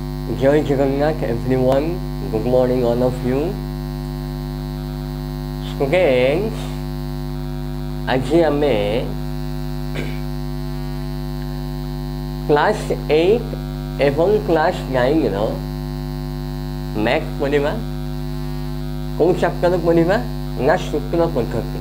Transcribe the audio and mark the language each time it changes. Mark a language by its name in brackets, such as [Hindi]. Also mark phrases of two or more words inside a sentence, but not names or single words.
[English] Jai Jagannath everyone, good morning all of you. Students, [Odia] ଆଜି ଆମେ କ୍ଲାସ୍ 8 ଏବଂ କ୍ଲାସ୍ 9ର ମ୍ୟାଥ୍ ପଢ଼ିବା। କେଉଁ ଚାପ୍ଟର ପଢ଼ିବା ନା ସୂତ୍ର ପଦ୍ଧତି।